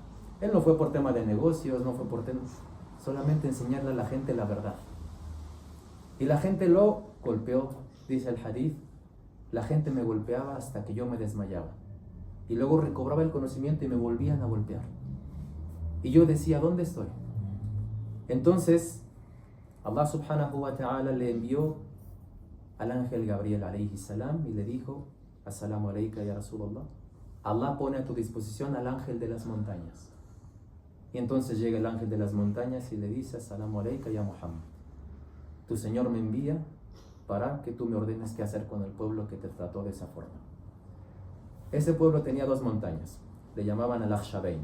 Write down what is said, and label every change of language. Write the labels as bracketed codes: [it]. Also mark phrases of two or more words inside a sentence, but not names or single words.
[es] Él no fue por tema de negocios, no fue por solamente enseñarle a la gente la verdad. Y la gente lo golpeó, dice el hadith. La gente me golpeaba hasta que yo me desmayaba. Y luego recobraba el conocimiento y me volvían a golpear. Y yo decía, ¿dónde estoy? Entonces, [ar] الله سبحانه وتعالى [es] le envió al ángel Gabriel [ar] عليه السلام [es] y le dijo, [ar] السلام عليك يا رسول الله. [es] Allah pone a tu disposición al ángel de las montañas. Y entonces llega el ángel de las montañas y le dice, [ar] السلام عليك يا محمد. [es] Tu Señor me envía para que tú me ordenes qué hacer con el pueblo que te trató de esa forma. Ese pueblo tenía 2 montañas, le llamaban al-Akhshabain.